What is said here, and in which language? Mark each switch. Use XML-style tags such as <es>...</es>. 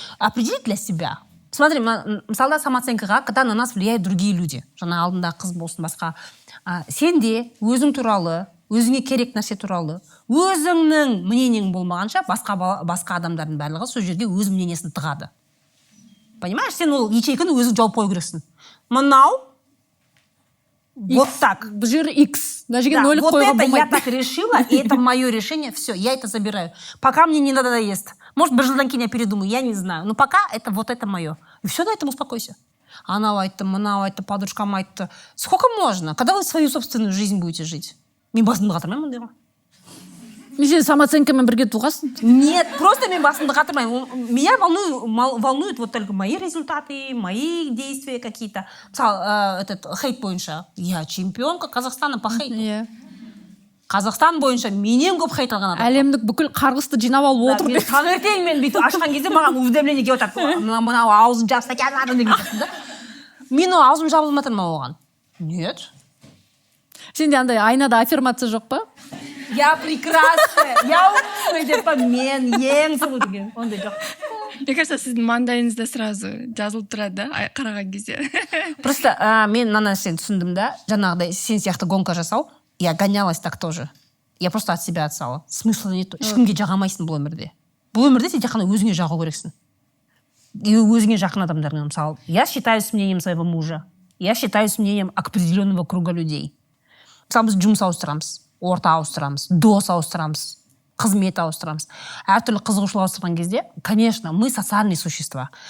<ru>Определи для себя. Смотри,</ru> <kk>мысалда самооценкаға,</kk> <ru>когда на нас влияют другие люди.</ru> <kk>Жаңа алдында қыз болсын, басқа. Сен де өзің туралы, өзіңе керек нәрсе туралы, өзіңнің мнениең болмағанша, басқа адамдардың барлығы сол жерге өз мнениесін тығады. Понимаешь, сен ол ячейканы өзің жауып қою керексің. Мынау,</kk> <ru>вот так.</ru> <kk>Бұл жер X. Вот</kk> <ru>это я так решила, и это мое решение, все, я это забираю. Пока мне не надоест. Может,</ru> <kk>бір жылдан кейін</kk> <ru>я передумаю, я не знаю. Но пока вот это мое. И все, на этом успокойся.</ru> <kk>Анау айтты, мынау айтты,</kk> <ru>подружкам айтты. Сколько можно? Когда вы свою собственную жизнь будете жить?</ru> <kk>Мен басымды қатырмаймын мұндайға. сен самооценкамен бірге туғансың. Нет, просто мен басымды қатырмаймын.</kk> <ru>Меня волнуют вот только мои результаты, мои действия какие-то. Мысалы, этот хейт бойынша. Я чемпионка Казахстана по хейту.</ru> <kk>Қазақстан бойынша менен көп хейт алған адам. Әлемдік бүкіл қарғысты жинап алып отыр. Таңертең мен бүйтіп ашқан кезде маған уведомление келіп отырады. Мынау аузын жапса екен деген сияқты да. Мен аузым жабылып жатыр ма оған?</kk> <ru>Нет.</ru> <kk>Сенде андай айнада аффирмация жоқ па?</kk> <ru>Я прекрасная, я умная</ru> <kk>деп па, мен ең сұлу деген. Ондай жоқ.</kk> <ru>Мне кажется,</ru> <kk>сіздің маңдайыңызда сразу жазылып тұрады да, қараған кезде. Просто мен мына нәрсені түсіндім да, жаңағыдай сен сияқты гонка жасау,</kk> <ru>я гонялась так тоже. Я просто от себя отстала. Смысла нет.</ru> <kk>Ешкімге жағамайсың бұл өмірде. Бұл өмірде сен тек қана өзіңе жағу керексің.</kk> <ru>И</ru> <kk>өзіңе жақын адамдармен, мысалы,</kk> <ru>я считаюсь мнением своего мужа. Я считаюсь мнением определенного круга людей.</ru> <kk>Мысалы, біз жұмыс ауыстырамыз, орта ауыстырамыз, дос ауыстырамыз, қызмет ауыстырамыз. Әртүрлі қызығушылық ауыстырған кезде, конечно,</kk> <ru>мы социальные существа.</ru>